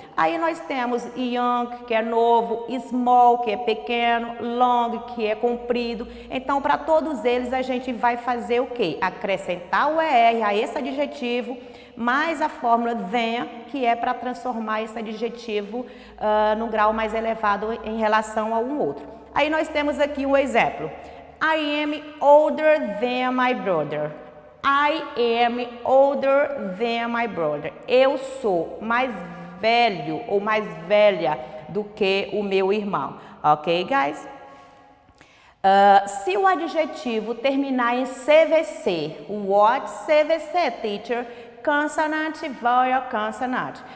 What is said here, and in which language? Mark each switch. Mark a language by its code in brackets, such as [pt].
[pt] Aí nós temos young, que é novo, small, que é pequeno, long, que é comprido. Então, para todos eles, a gente vai fazer o quê? Acrescentar o ER a esse adjetivo, mais a fórmula than, que é para transformar esse adjetivo no grau mais elevado em relação a um outro. Aí nós temos aqui um exemplo. [en] I am older than my brother. I am older than my brother. [pt] Eu sou mais velho ou mais velha do que o meu irmão. Ok, guys? Se o adjetivo terminar em CVC, [en] what CVC, teacher? [pt] Consonante, [en] vowel, [pt] consonante.